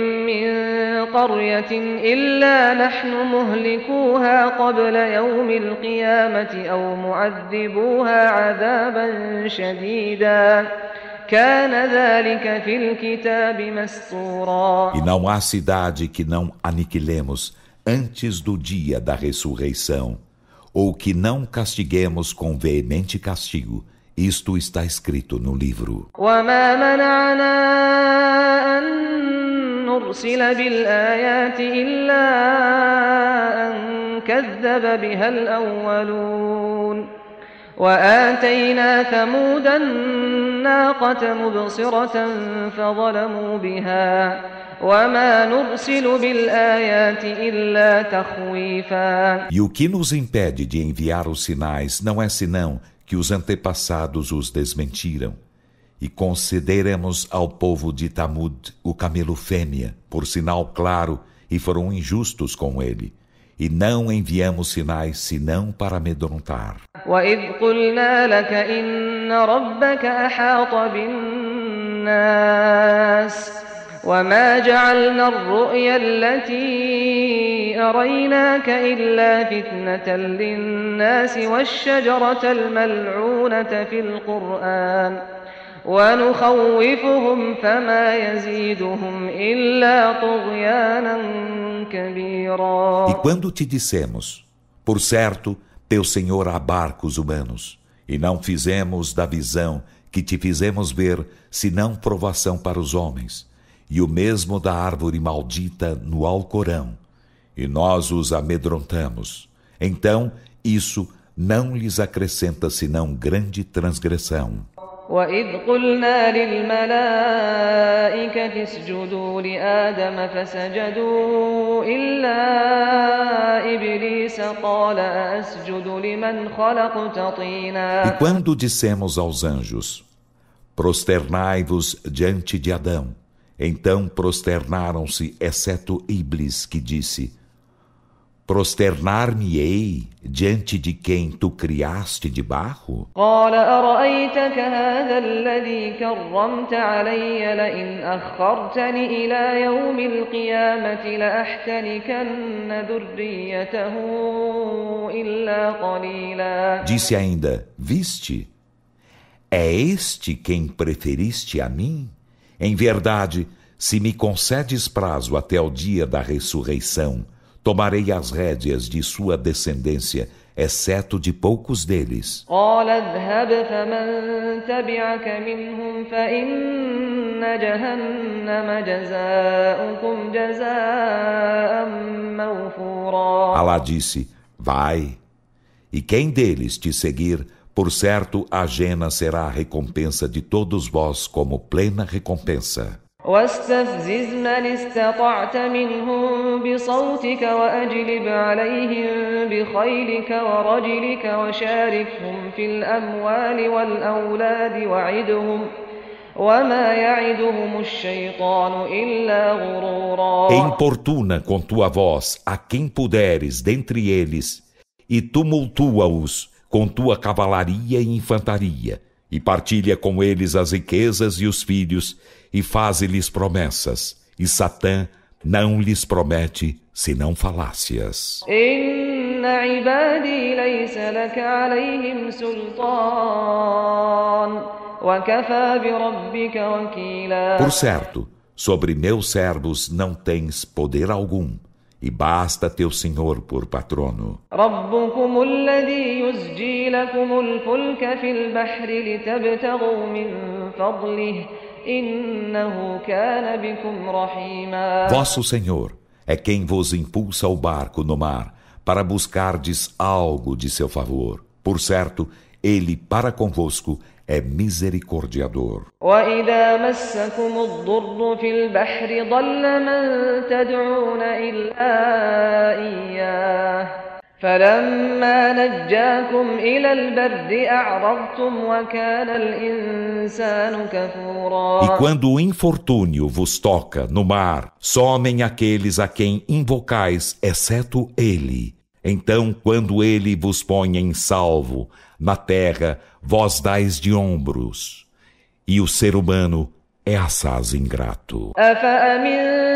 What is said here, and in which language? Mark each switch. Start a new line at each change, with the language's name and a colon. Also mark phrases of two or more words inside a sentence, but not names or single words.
Arabic: وإن من قرية إلا نحن مهلكوها قبل يوم القيامة أو معذبوها عذابا شديدا كان ذلك في الكتاب مسطورا.
Portuguese: E não há cidade que não aniquilemos antes do dia da ressurreição, ou que não castiguemos com veemente castigo. Isto está escrito no livro.
Arabic: وما منعنا أن نرسل بالآيات إلا أن كذب بها الأولون وآتينا ثمود الناقة مبصرة فظلموا بها وما نرسل بالآيات إلا تخويفا.
Portuguese: E o que nos impede de enviar os sinais não é senão que os antepassados os desmentiram, e concederemos ao povo de Tamud o camelo fêmea, por sinal claro, e foram injustos com ele. E não enviamos sinais senão para amedrontar.
Arabic: وَإِذْ قُلْنَا لَكَ إِنَّ رَبَّكَ أَحَاطَ بِالنَّاسِ وَمَا جَعَلْنَا الرُّؤْيَا الَّتِي أَرَيْنَاكَ إِلَّا فِتْنَةً لِلنَّاسِ وَالشَّجَرَةَ الْمَلْعُونَةَ فِي الْقُرْآنِ وَنُخَوِّفُهُمْ فَمَا يَزِيدُهُمْ إِلَّا طُغْيَانًا كَبِيرًا.
Portuguese: E quando te dissemos, por certo, teu Senhor abarca os humanos, e não fizemos da visão que te fizemos ver, senão provação para os homens, e o mesmo da árvore maldita no Alcorão, e nós os amedrontamos. Então, isso não lhes acrescenta senão grande transgressão.
Arabic: وَإِذْ قُلْنَا لِلْمَلَائِكَةِ اسْجُدُوا لِآدَمَ فَسَجَدُوا إِلَّا إِبْلِيسَ قَالَ أَأَسْجُدُ لِمَنْ خَلَقْتَ طِينًا.
Portuguese: E quando dissemos aos anjos, prosternai-vos diante de Adão, então prosternaram-se, exceto Iblis, que disse, prosternar-me-ei diante de quem tu criaste de barro?
Arabic: قال أرأيتك هذا الذي كرمت علي لئن أخرتني إلى يوم القيامة لأحتنكن ذريته إلا قليلا.
Portuguese: Disse ainda, viste? É este quem preferiste a mim? Em verdade, se me concedes prazo até o dia da ressurreição, tomarei as rédeas de sua descendência, exceto de poucos deles.
Arabic: قال اذهب فمن تبعك منهم فإن جهنم جزاؤكم جزاء موفورا.
Portuguese: Alá disse, vai, e quem deles te seguir, por certo a jena será a recompensa de todos vós como plena recompensa.
Arabic: واستفزز من استطعت منهم بصوتك وأجلب عليهم بخيلك ورجلك وشاركهم في الأموال والأولاد وعدهم وما يعدهم الشيطان إلا غرورا.
Portuguese: Importuna com tua voz a quem puderes dentre eles e tumultua-os com tua cavalaria e infantaria e partilha com eles as riquezas e os filhos e faze-lhes promessas, e Satã não lhes promete senão falácias.
Arabic: إن عبادي ليس لك عليهم سلطان وكفى بربك وكيلا.
Portuguese: Por certo, sobre meus servos não tens poder algum, e basta teu Senhor por patrono.
Arabic: ربكم الذي يزجي لكم الفلك في البحر لتبتغوا من فضله إنه كان بكم رحيما.
Portuguese: Vosso Senhor é quem vos impulsa o barco no mar para buscardes algo de seu favor. Por certo, ele para convosco é misericordiador.
Arabic: وإذا مسكم الضر في البحر ضل من تدعون إلا إياه فلما نجاكم إلى البر أعرضتم وكان الإنسان كفورا.
Portuguese: E quando o infortúnio vos toca no mar, somem aqueles a quem invocais, exceto ele. Então, quando ele vos põe em salvo na terra, vós dais de ombros. E o ser humano é assaz ingrato.